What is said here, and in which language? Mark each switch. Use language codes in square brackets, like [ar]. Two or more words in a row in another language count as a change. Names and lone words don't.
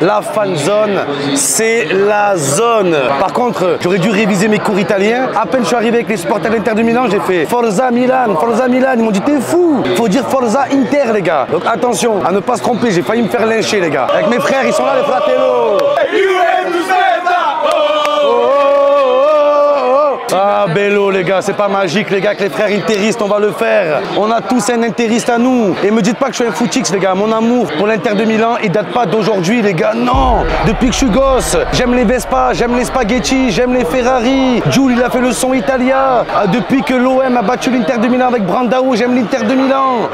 [fr] La fan zone, c'est la zone. Par contre, j'aurais dû réviser mes cours italiens. À peine je suis arrivé avec les supporters de l'Inter de Milan, j'ai fait [it] Forza Milan. [fr] Ils m'ont dit t'es fou. Faut dire [it] Forza Inter, [fr] les gars. Donc attention à ne pas se tromper. J'ai failli me faire lyncher, les gars. Avec mes frères, ils sont là, les fratello. Ah, bello, les gars, c'est pas magique, les gars, que les frères interistes, on va le faire. On a tous un interiste à nous. Et me dites pas que je suis un footix, les gars. Mon amour pour l'Inter de Milan, il date pas d'aujourd'hui, les gars. Non, depuis que je suis gosse, j'aime les Vespa, j'aime les spaghetti, j'aime les Ferrari. Jules, il a fait le son Italia. Depuis que l'OM a battu l'Inter de Milan avec Brandao, j'aime l'Inter de Milan.